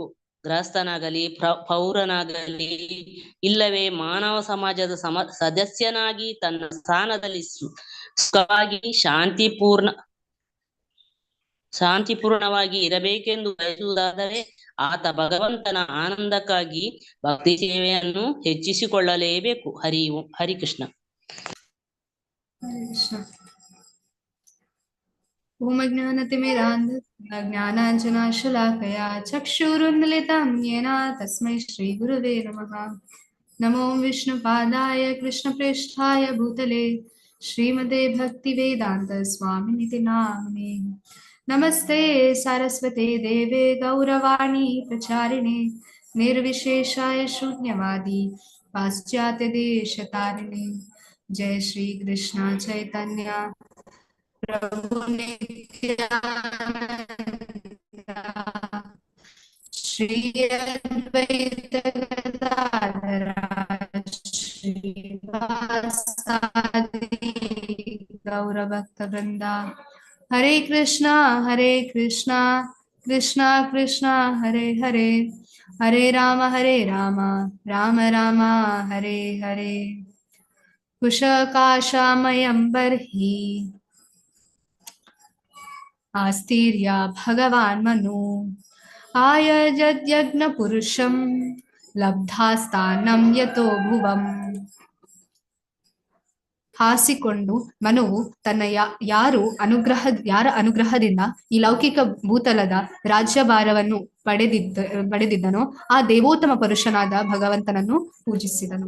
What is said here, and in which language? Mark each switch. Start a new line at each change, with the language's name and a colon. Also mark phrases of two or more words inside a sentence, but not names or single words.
Kannada: ಗೃಹಸ್ಥನಾಗಲಿ, ಪೌರನಾಗಲಿ, ಇಲ್ಲವೇ ಮಾನವ ಸಮಾಜದ ಸದಸ್ಯನಾಗಿ ತನ್ನ ಸ್ಥಾನದಲ್ಲಿ ಸುಖವಾಗಿ ಶಾಂತಿಪೂರ್ಣವಾಗಿ ಇರಬೇಕೆಂದು ಬಯಸುವುದಾದರೆ ಆತ ಭಗವಂತನ ಆನಂದಕ್ಕಾಗಿ ಭಕ್ತಿ ಸೇವೆಯನ್ನು ಹೆಚ್ಚಿಸಿಕೊಳ್ಳಲೇಬೇಕು. ಹರಿಕೃಷ್ಣ.
Sanskrit: ಓಂ ಜ್ಞಾನಾಂಜನಾಶಲಾಕಯ ಚಕ್ಷುರುನ್ಮಿಲಿತಂ ಯೇನ ತಸ್ಮೈ ಶ್ರೀ ಗುರುವೇ ನಮಃ. ನಮೋ ವಿಷ್ಣುಪಾದಾಯ ಕೃಷ್ಣಪ್ರೇಷ್ಠಾಯ ಭೂತಲೆ ಶ್ರೀಮತೆ ಭಕ್ತಿವೇದಾಂತ ಸ್ವಾಮಿನಿತಿ ನಾಮಿನೇ. ನಮಸ್ತೆ ಸಾರಸ್ವತೆ ದೇವೆ ಗೌರವಾಣಿ ಪ್ರಚಾರಿಣೆ ನಿರ್ವಿಶೇಷಾಯ ಶೂನ್ಯವಾದಿ ಪಾಶ್ಚಾತ್ಯ ದೇಶತಾರಿಣೆ. ಜಯ ಶ್ರೀ ಕೃಷ್ಣ ಚೈತನ್ಯ ಪ್ರಭು ನಿತ್ಯಾನಂದ श्री अद्वैत गदाधर श्रीवासादि गौरभक्तवृंद। हरे कृष्णा कृष्णा कृष्णा हरे हरे, हरे राम राम राम हरे हरे। कुशकाशामयं बर्हि आस्तीर्य भगवान् मनु, आयजद्यज्ञपुरुषं लब्धा ಸ್ಥಾನಂ ಯತೋ ಭುವಂ.
Kannada: ಹಾಸಿಕೊಂಡು ಮನುವು ತನ್ನ ಯಾರ ಅನುಗ್ರಹದಿಂದ ಈ ಲೌಕಿಕ ಭೂತಲದ ರಾಜ್ಯಭಾರವನ್ನು ಪಡೆದಿದ್ದನೋ ಆ ದೇವೋತ್ತಮ ಪುರುಷನಾದ ಭಗವಂತನನ್ನು ಪೂಜಿಸಿದನು.